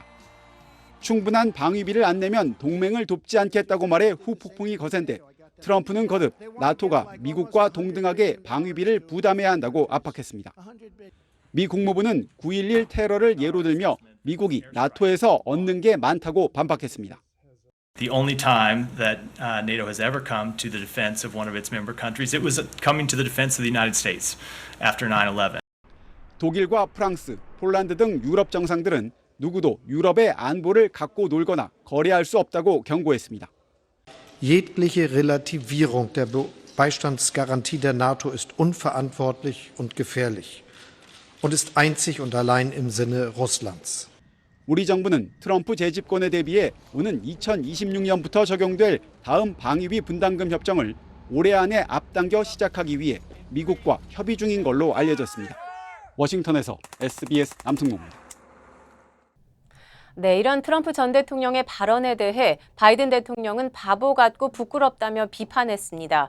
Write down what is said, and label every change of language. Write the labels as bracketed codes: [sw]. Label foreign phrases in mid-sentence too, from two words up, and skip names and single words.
[ko] 충분한 방위비를 안 내면 동맹을 돕지 않겠다고 말해 후폭풍이 거센데 트럼프는 거듭 나토가 미국과 동등하게 방위비를 부담해야 한다고 압박했습니다. 미 국무부는 9.11 테러를 예로 들며 미국이 나토에서 얻는 게 많다고 반박했습니다. [en] The only time that NATO has ever come to the defense of one of its member countries, it was coming to the defense of the United States after 9/11. [ko] 독일과 프랑스, 폴란드 등 유럽 정상들은 누구도 유럽의 안보를 갖고 놀거나 거래할 수 없다고 경고했습니다. [de] Jegliche Relativierung der Beistandsgarantie der NATO ist unverantwortlich und gefährlich und ist einzig und allein im Sinne Russlands. [ko] 우리 정부는 트럼프 재집권에 대비해 오는 2026년부터 적용될 다음 방위비 분담금 협정을 올해 안에 앞당겨 시작하기 위해 미국과 협의 중인 걸로 알려졌습니다. 워싱턴에서 SBS 남승모입니다. 네, 이런 트럼프 전 대통령의 발언에 대해 바이든 대통령은 바보 같고 부끄럽다며 비판했습니다.